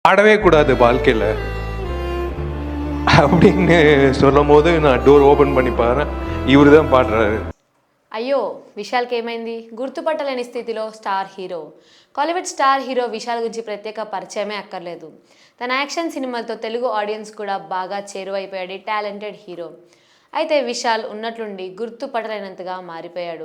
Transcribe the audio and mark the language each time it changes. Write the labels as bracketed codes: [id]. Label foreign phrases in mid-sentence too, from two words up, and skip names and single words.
[ta] ஆடவே கூடாது வாழ்க்கையில் அப்படின்னு சொல்லும் போது நான் [en] door open [ta] பண்ணி பாரு இவரு தான் பாடுறாரு. [te] అయ్యో విశాల్కి ఏమైంది? గుర్తుపట్టలేని స్థితిలో [en] star hero. [te] కాలీవుడ్ [en] star hero [te] విశాల్ గురించి ప్రత్యేక పరిచయమే అక్కర్లేదు. తన యాక్షన్ సినిమాలతో తెలుగు ఆడియన్స్ కూడా బాగా చేరువైపోయాడు [en] talented hero. [te] అయితే విశాల్ ఉన్నట్లుండి గుర్తుపట్టలేనంతగా మారిపోయాడు.